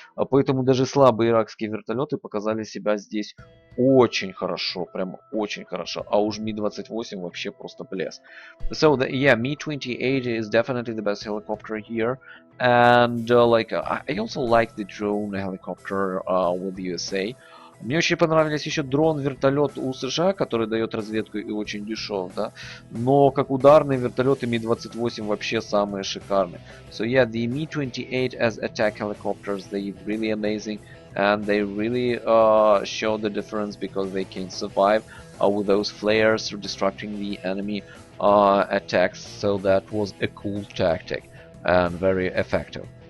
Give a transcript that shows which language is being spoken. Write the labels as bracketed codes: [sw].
[ru] Поэтому даже слабые иракские вертолеты показали себя здесь очень хорошо, прям очень хорошо. А уж Ми-28 вообще просто блеск. [en] So yeah, Me-28 is definitely the best helicopter here, and I also like the drone helicopter with the USA. [ru] Мне очень понравились еще дрон-вертолет у США, который дает разведку и очень дешев, да. Но как ударные вертолеты Ми-28 вообще самые шикарные. [en] So yeah, the Me-28 as attack helicopters, they really amazing, and they really show the difference because they can survive with those flares or destructing the enemy attacks. So that was a cool tactic and very effective.